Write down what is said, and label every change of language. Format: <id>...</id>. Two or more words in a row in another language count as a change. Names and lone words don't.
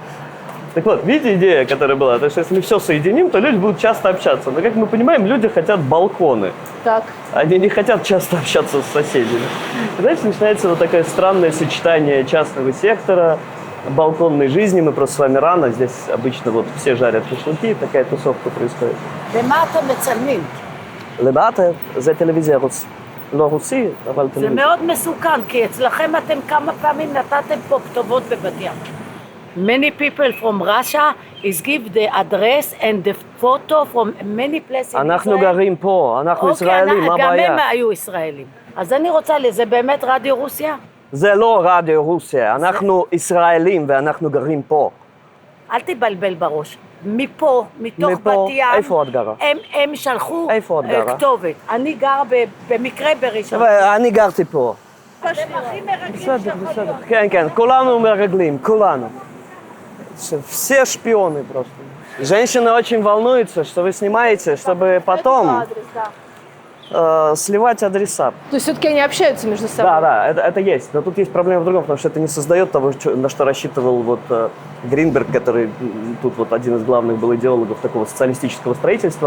<ru>Так вот, видите, идея, которая была? То, что если мы все соединим, то люди будут часто общаться. Но, как мы понимаем, люди хотят балконы. Так. Они не хотят часто общаться с соседями. И дальше начинается вот такое странное сочетание частного сектора, балконной жизни. Мы просто с вами рано. Здесь обычно вот все жарят шашлыки, такая тусовка происходит.</ru> <he>למה אתם מצלמים? Лебата за телевизия לא רוסי, אבל זה טלוויזיה. מאוד מסוכן, כי אצלכם אתם כמה פעמים נתתם פה כתובות בבת ים.</he> <en>Many people from Russia is give the address and the photo from many places in</en> <he>אנחנו</he> <en>Israel.</en> <he>גרים פה, אנחנו ישראלים, מה גם הבעיה? הם היו ישראלים. אז אני רוצה, זה באמת רדיו רוסיה? זה לא רדיו רוסיה, אנחנו ישראלים ואנחנו גרים פה. אל תבלבל בראש. מפה, מתוך מפה, בת ים, איפה את גרה? הם שלחו איפה את גרה? כתובת. אני גר במקרה בראשון. אני גרתי פה. אתם הכי מרגלים בסדר, שיכול בסדר. להיות. כן, כן, כולנו מרגלים, כולנו.</he> <ru>Все шпионы просто. Женщины очень волнуются, что вы снимаете, чтобы потом сливать адреса. То есть все-таки они общаются между собой? Да, да, это есть. Но тут есть проблема в другом, потому что это не создает того, на что рассчитывал вот Гринберг, который тут вот один из главных был идеологов такого социалистического строительства.</ru>